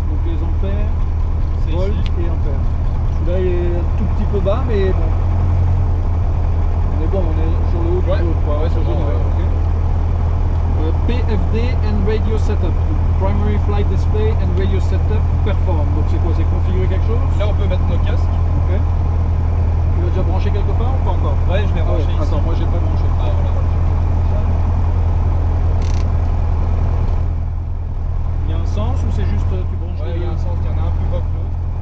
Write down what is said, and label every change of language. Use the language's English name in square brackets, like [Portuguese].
[French] Donc les ampères, volt et ampères. Celui-là il est un tout petit peu bas, mais bon. On est bon, on est sur le haut du haut, quoi. Ouais, c'est bon. [English] Okay. PFD and radio setup. Primary flight display and radio setup perform. [French] Donc c'est quoi? C'est configurer quelque chose? Là on peut mettre nos casques. Ok. Tu l'as déjà branché quelque part ou pas encore? Ouais, je l'ai branché ici. Attends, moi j'ai pas branché. Ah voilà. Il y a un sens ou c'est juste tu branches? Ouais, il y a un sens, il y en a un plus bas que l'autre.